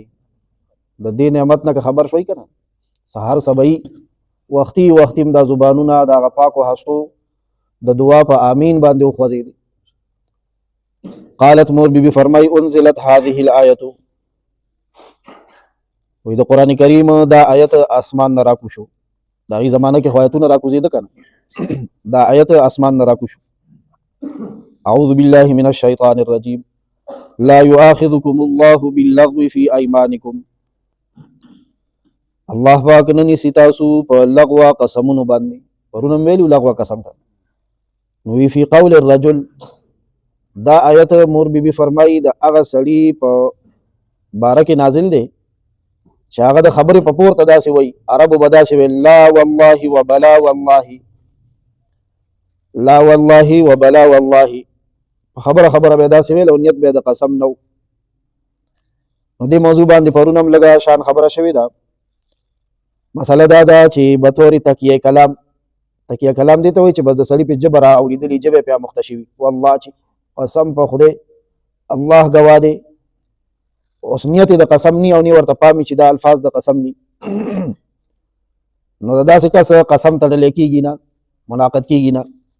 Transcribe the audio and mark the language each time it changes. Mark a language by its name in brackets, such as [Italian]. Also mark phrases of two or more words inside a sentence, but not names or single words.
[Pashto] د دې نعمت نه که خبر شوئ که نه، سحر سبایي وختي هم دا زبانونه د هغه پاکو هستو د دعا په امین باندې وخوځېدې. قالت مور بیبي فرمای [Arabic] انزلت هذه الآیة، [Pashto] وی د قرآن کریم دا آیت اسمان نه راکو شو. د هغې زمانه کې خو آیتونه راکوزېده که نه، دا آیت اسمان نه راکو شو. [Arabic] اعوذ بالله من الشیطان الرجیم لا یؤاخذکم الله باللغو فی ایمانکم. [Pashto] الله پاک نه نیسي تاسو په لغوه قسمونو باندې. پرون هم ویلو لغوه قسم ته. نو وی [Arabic] فی قول الرجل، [Pashto] دا آیت مور بیبي فرمایي د هغه سړي په باره کې نازل دی چې هغه د خبرې په پورته داسې وایي. عربو به داسې وایي [Arabic] لا والله وبلا والله، لا والله وبلا والله، [Pashto] په خبره به داسې ویل او نیت به د قسم نو. نو دې موضوع باندې پرون هم لږه شان خبره شوې ده. مسله دا ده چې بطور تکیه کلام تکیه کلام دی ته وایي چې بس د سړي په ژبه را اورېدلې ژبه پې اموخته شوي والله چې قسم په خدای الله ګواه دی اوس نیت د قسم نی او نی ورته پامي چې دا الفاظ د قسم نی نو دا داسې کس قسم تړلی کېږي نه منعقد کېږي نه